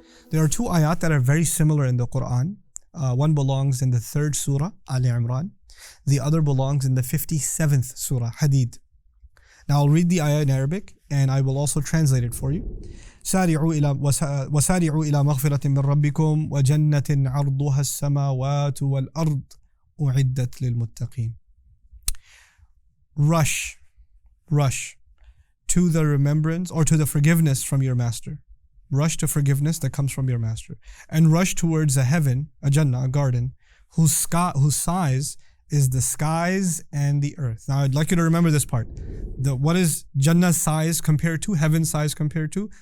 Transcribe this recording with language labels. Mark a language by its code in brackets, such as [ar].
[en] There are two ayat that are very similar in the Quran. One belongs in the 3rd Surah, Imran. The other belongs in the 57th Surah, Hadid. Now I'll read the ayah in Arabic and I will also translate it for you. [ar] وسارعوا إلى مغفرة من ربكم وجنة عرضها السماوات والأرض أعدت للمتقين. [en] Rush to the remembrance or to the forgiveness from your master. Rush to forgiveness that comes from your master. And rush towards a heaven, a Jannah, a garden, whose size is the skies and the earth. Now I'd like you to remember this part. What is Jannah's size compared to, heaven's size compared to?